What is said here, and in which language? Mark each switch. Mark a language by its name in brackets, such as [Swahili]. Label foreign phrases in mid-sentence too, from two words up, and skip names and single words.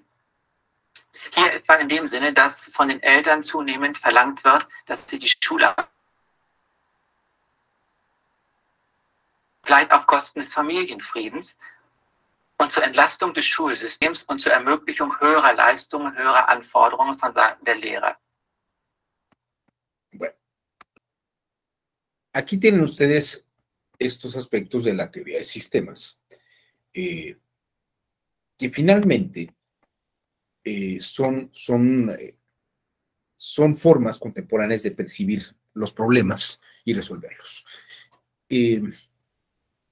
[German] Hier etwa in dem Sinne, dass von den Eltern zunehmend verlangt wird, dass sie die Schule vielleicht auf Kosten des Familienfriedens und zur Entlastung des Schulsystems und zur Ermöglichung höherer Leistungen, höherer Anforderungen von Seiten der Lehrer. [Spanish] Bueno, aquí tienen ustedes estos aspectos de la teoría de sistemas, que finalmente son formas contemporáneas de percibir los problemas y resolverlos.